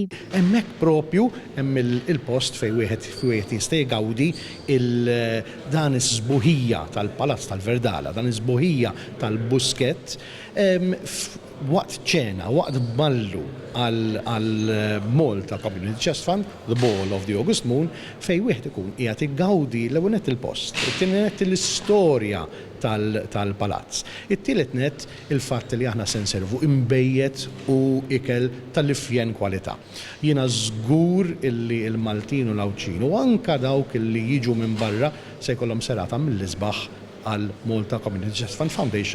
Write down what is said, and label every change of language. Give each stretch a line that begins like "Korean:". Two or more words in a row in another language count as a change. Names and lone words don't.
Maltese: Hemmhekk propju hemm il-post fejn wieħed jista' jgawdi dan is-sbuħija tal-Palazz tal-Verdala, dan is-sbuħija tal-Buskett waqt ċena, waqt ballu għal Malta Community Chest Fund, the Ball of the August Moon, fejn wieħed ikun qiegħed igawdi l-ewwel nett il-post, it-tieni nett l-istorja tal-palazz. It-tielet nett il-fatt li aħna se nservu imbejjed u ikel tal-ifjen kwalità. Jiena żgur illi l-Maltin u l-Awċin u anke dawk illi jiġu minn barra se jkollhom serata mill-isbaħ għal Malta Community Chest Fund Foundation.